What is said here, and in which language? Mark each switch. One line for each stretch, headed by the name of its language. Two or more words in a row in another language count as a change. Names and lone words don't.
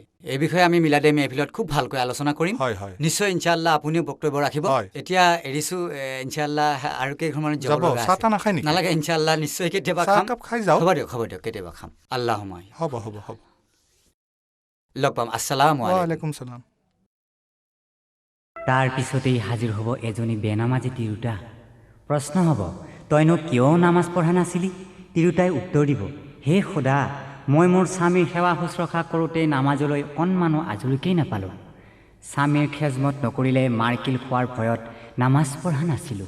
Assamese: এই বিষয়ে আমি মিলাদে মেহফিলত খুব ভালকৈ আলোচনা কৰিম। হয় হয়, নিশ্চয় ইনশাআল্লাহ আপুনিও বক্তব্য ৰাখিব। এতিয়া এৰিছোঁ, ইনশাআল্লাহ আৰু কেইখনমান যাব লগা আছে। চাহ নাখায় নেকি? নালাগে, ইনশাআল্লাহ নিশ্চয় কেতিয়াবা খাম। খাই যাওঁ। হ'ব দিয়ক কেতিয়াবা খাম। আল্লাহুম্মা। হ'ব লগ পাম। আসসালামু
Arabic: عليكم السلام.
Assamese: তাৰ পিছতেই হাজিৰ হ'ব এজনী বেনামাজি তিৰোতা। প্ৰশ্ন হ'ব, তইনো কিয় নামাজ পঢ়া নাছিলি? তিৰোতাই উত্তৰ দিব, হে খোদা, মই মোৰ স্বামীৰ সেৱা শুশ্ৰূষা কৰোঁতে নামাজলৈ অকণমানো আজৰিকেই নাপালোঁ। স্বামীৰ খেজমত নকৰিলে মাৰকিল খোৱাৰ ভয়ত নামাজ পঢ়া নাছিলোঁ।